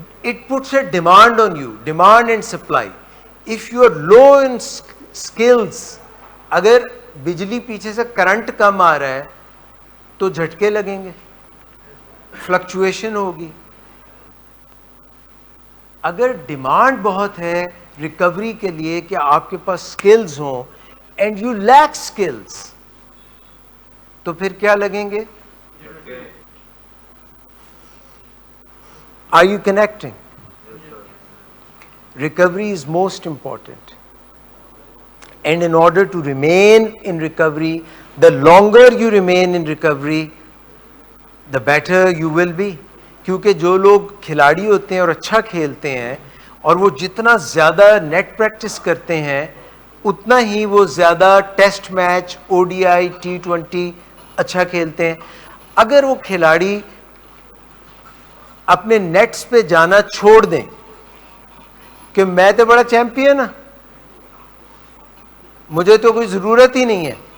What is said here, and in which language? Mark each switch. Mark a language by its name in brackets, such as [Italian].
[English] It puts a demand on you, demand and supply. If you are low in skills, [Urdu] اگر بجلی پیچھے سے current کم آ رہا ہے تو جھٹکے لگیں گے, فلکچویشن ہوگی. اگر ڈیمانڈ بہت ہے ریکوری کے لیے کہ آپ کے پاس سکلز ہوں [English] and you lack skills, [Urdu] تو پھر کیا لگیں گے؟ [English] Are you connecting? Recovery is most important. And in order to remain in recovery, the longer you remain in recovery, the better you will be. [Urdu] کیونکہ جو لوگ کھلاڑی ہوتے ہیں اور اچھا کھیلتے ہیں اور وہ جتنا زیادہ نیٹ پریکٹس کرتے ہیں اتنا ہی وہ زیادہ ٹیسٹ میچ, ODI, T20 اچھا کھیلتے ہیں. اگر وہ کھلاڑی اپنے نیٹس پہ جانا چھوڑ دیں کہ میں تو بڑا چیمپئن ہوں, مجھے تو کوئی ضرورت ہی نہیں ہے,